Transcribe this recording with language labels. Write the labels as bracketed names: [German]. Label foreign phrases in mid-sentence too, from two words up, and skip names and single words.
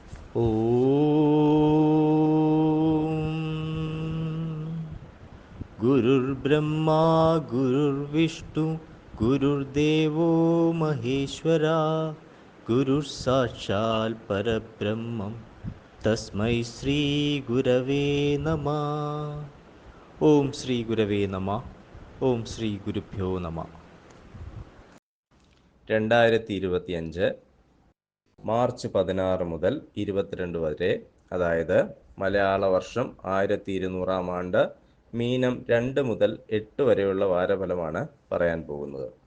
[Sanskrit] गुरुर्ब्रह्मा गुरुर्विष्णु गुरुर्देवो महेश्वरा गुरुः परब्रह्मं तस्मै श्रीगुरवे नमः. ഓം ശ്രീ ഗുരവേ നമ. ഓം ശ്രീ ഗുരുഭ്യോ നമ. [Malayalam] 2025 മാർച്ച് 16 മുതൽ 22 വരെ, അതായത് മലയാള വർഷം 1200 ആണ്ട്, മീനം 2 മുതൽ 8 വരെയുള്ള വാരഫലമാണ് പറയാൻ പോകുന്നത്.